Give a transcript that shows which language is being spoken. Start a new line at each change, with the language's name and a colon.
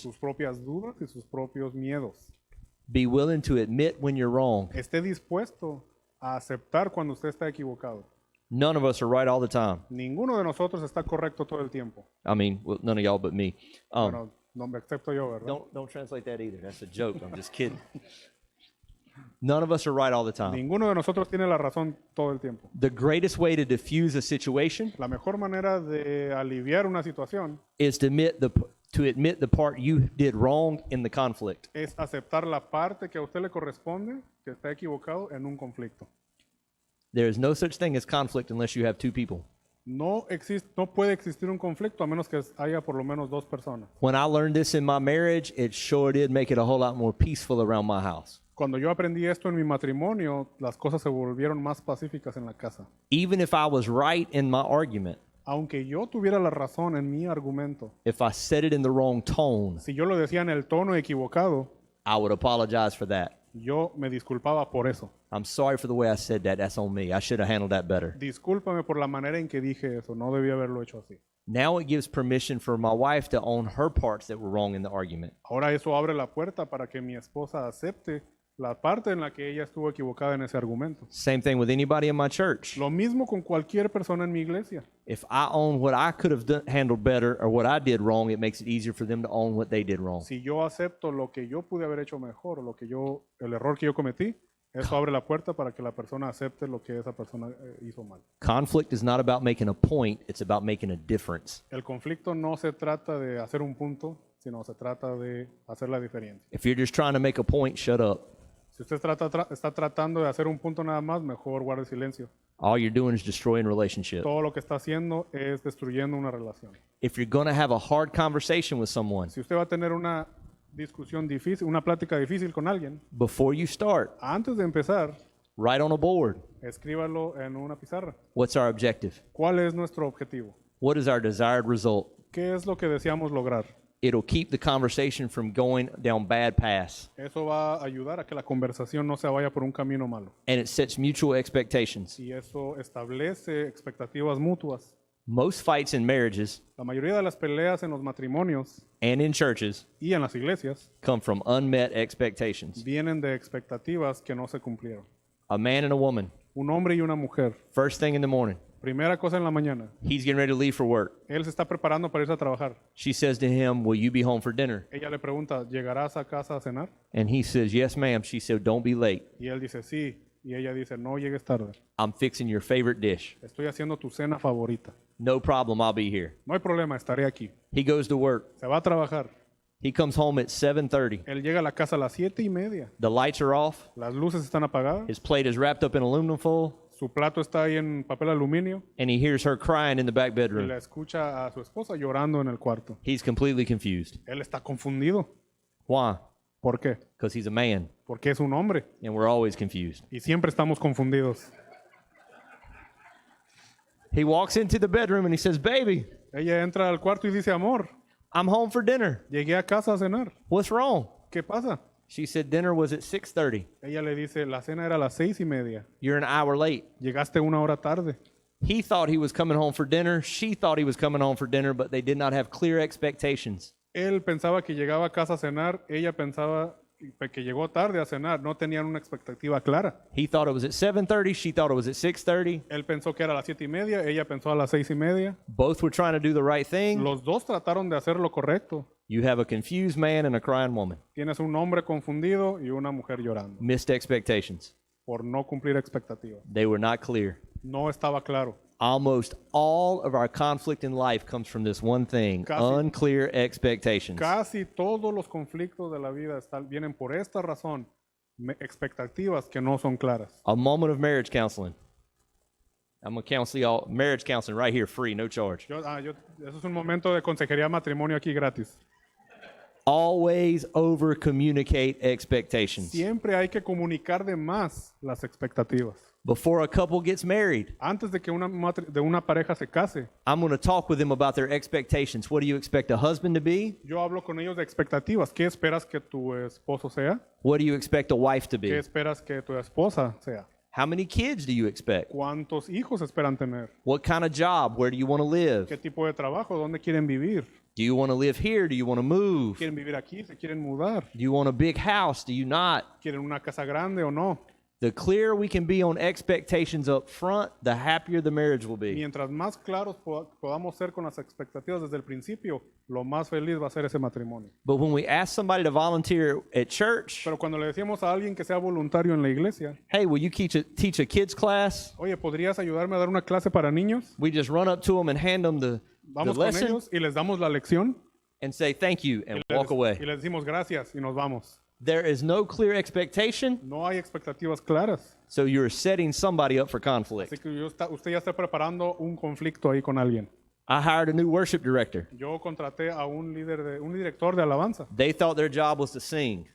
Spanish: sus propias dudas y sus propios miedos.
English: Be willing to admit when you're wrong.
Spanish: Esté dispuesto a aceptar cuando usted está equivocado.
English: None of us are right all the time.
Spanish: Ninguno de nosotros está correcto todo el tiempo.
English: I mean, well, none of y'all but me.
Spanish: Bueno, no me excepto yo, ¿verdad?
English: Don't translate that either. That's a joke. I'm just kidding. None of us are right all the time.
Spanish: Ninguno de nosotros tiene la razón todo el tiempo.
English: The greatest way to diffuse a situation
Spanish: La mejor manera de aliviar una situación
English: is to admit the part you did wrong in the conflict.
Spanish: es aceptar la parte que a usted le corresponde, que está equivocado en un conflicto.
English: There is no such thing as conflict unless you have two people.
Spanish: No puede existir un conflicto a menos que haya por lo menos dos personas.
English: When I learned this in my marriage, it sure did make it a whole lot more peaceful around my house.
Spanish: Cuando yo aprendí esto en mi matrimonio, las cosas se volvieron más pacíficas en la casa.
English: Even if I was right in my argument,
Spanish: Aunque yo tuviera la razón en mi argumento,
English: if I said it in the wrong tone,
Spanish: si yo lo decía en el tono equivocado,
English: I would apologize for that.
Spanish: yo me disculpaba por eso.
English: I'm sorry for the way I said that. That's on me. I should have handled that better.
Spanish: Discúlpame por la manera en que dije eso, no debía haberlo hecho así.
English: Now it gives permission for my wife to own her parts that were wrong in the argument.
Spanish: Ahora eso abre la puerta para que mi esposa acepte la parte en la que ella estuvo equivocada en ese argumento.
English: Same thing with anybody in my church.
Spanish: Lo mismo con cualquier persona en mi iglesia.
English: If I own what I could have handled better or what I did wrong, it makes it easier for them to own what they did wrong.
Spanish: Si yo acepto lo que yo pude haber hecho mejor, el error que yo cometí, eso abre la puerta para que la persona acepte lo que esa persona hizo mal.
English: Conflict is not about making a point, it's about making a difference.
Spanish: El conflicto no se trata de hacer un punto, sino se trata de hacer la diferencia.
English: If you're just trying to make a point, shut up.
Spanish: Si usted está tratando de hacer un punto nada más, mejor guarde silencio.
English: All you're doing is destroying relationship.
Spanish: Todo lo que está haciendo es destruyendo una relación.
English: If you're going to have a hard conversation with someone,
Spanish: Si usted va a tener una discusión difícil, una plática difícil con alguien,
English: before you start,
Spanish: antes de empezar,
English: write on a board.
Spanish: escríbalo en una pizarra.
English: What's our objective?
Spanish: ¿Cuál es nuestro objetivo?
English: What is our desired result?
Spanish: ¿Qué es lo que deseamos lograr?
English: It'll keep the conversation from going down bad paths.
Spanish: Eso va a ayudar a que la conversación no se vaya por un camino malo.
English: And it sets mutual expectations.
Spanish: Y eso establece expectativas mutuas.
English: Most fights in marriages
Spanish: La mayoría de las peleas en los matrimonios
English: and in churches
Spanish: y en las iglesias
English: come from unmet expectations.
Spanish: vienen de expectativas que no se cumplieron.
English: A man and a woman,
Spanish: Un hombre y una mujer.
English: first thing in the morning,
Spanish: Primera cosa en la mañana.
English: he's getting ready to leave for work.
Spanish: Él se está preparando para irse a trabajar.
English: She says to him, will you be home for dinner?
Spanish: Ella le pregunta, ¿llegarás a casa a cenar?
English: And he says, yes, ma'am. She said, don't be late.
Spanish: Y él dice, sí. Y ella dice, no llegues tarde.
English: I'm fixing your favorite dish.
Spanish: Estoy haciendo tu cena favorita.
English: No problem, I'll be here.
Spanish: No hay problema, estaré aquí.
English: He goes to work.
Spanish: Se va a trabajar.
English: He comes home at 7:30.
Spanish: Él llega a la casa a las 7:30.
English: The lights are off.
Spanish: Las luces están apagadas.
English: His plate is wrapped up in aluminum foil.
Spanish: Su plato está ahí en papel aluminio.
English: And he hears her crying in the back
Spanish: Y
English: bedroom.
Spanish: la escucha a su esposa llorando en el cuarto.
English: He's completely confused.
Spanish: Él está confundido.
English: Why?
Spanish: ¿Por qué?
English: Because he's a man.
Spanish: Porque es un hombre.
English: And we're always confused.
Spanish: Y siempre estamos confundidos.
English: He walks into the bedroom and he says, baby,
Spanish: Ella entra al cuarto y dice, amor,
English: I'm home for dinner.
Spanish: llegué a casa a cenar.
English: What's wrong?
Spanish: ¿Qué pasa?
English: She said, dinner was at 6:30.
Spanish: Ella le dice, la cena era a las 6:30.
English: You're an hour late.
Spanish: Llegaste una hora tarde.
English: He thought he was coming home for dinner. She thought he was coming home for dinner, but they did not have clear expectations.
Spanish: Él pensaba que llegaba a casa a cenar. Ella pensaba que llegó tarde a cenar. No tenían una expectativa clara.
English: He thought it was at 7:30. She thought it was at 6:30.
Spanish: Él pensó que era a las 7:30. Ella pensó a las 6:30.
English: Both were trying to do the right thing.
Spanish: Los dos trataron de hacer lo correcto.
English: You have a confused man and a crying woman.
Spanish: Tienes un hombre confundido y una mujer llorando
English: Missed expectations.
Spanish: por no cumplir expectativas.
English: They were not clear.
Spanish: No estaba claro.
English: Almost all of our conflict in life comes from this one thing, unclear expectations.
Spanish: Casi todos los conflictos de la vida vienen por esta razón. Expectativas que no son claras.
English: A moment of marriage counseling. I'm going to counsel y'all marriage counseling right here, free, no charge.
Spanish: Eso es un momento de consejería matrimonio aquí gratis.
English: Always over communicate expectations.
Spanish: Siempre hay que comunicar de más las expectativas.
English: Before a couple gets married,
Spanish: Antes de que una pareja se case,
English: I'm going to talk with them about their expectations. What do you expect a husband to be?
Spanish: yo hablo con ellos de expectativas. ¿Qué esperas que tu esposo sea?
English: What do you expect a wife to
Spanish: ¿Qué
English: be?
Spanish: esperas que tu esposa sea?
English: How many kids do you expect?
Spanish: ¿Cuántos hijos esperan tener?
English: What kind of job? Where do you want to live?
Spanish: ¿Qué tipo de trabajo? ¿Dónde quieren vivir?
English: Do you want to live here? Do you want to move?
Spanish: ¿Quieren vivir aquí? ¿Se quieren mudar?
English: Do you want a big house? Do you not?
Spanish: ¿Quieren una casa grande o no?
English: The clearer we can be on expectations up front, the happier the marriage will be.
Spanish: Mientras más claros podamos ser con las expectativas desde el principio, lo más feliz va a ser ese matrimonio.
English: But when we ask somebody to volunteer at church,
Spanish: Pero cuando le decimos a alguien que sea voluntario en la iglesia,
English: hey, will you teach a kids class?
Spanish: oye, ¿podrías ayudarme a dar una clase para niños?
English: We just run up to them and hand them the
Spanish: Vamos con
English: lesson
Spanish: ellos y les damos la lección
English: and say thank you and
Spanish: y
English: walk away.
Spanish: les decimos gracias y nos vamos.
English: There is no clear expectation,
Spanish: No hay expectativas claras.
English: so you're setting somebody up for conflict.
Spanish: Así que usted ya está preparando un conflicto ahí con alguien.
English: I hired a new worship director.
Spanish: Yo contraté a un director de alabanza.
English: They thought their job was to sing.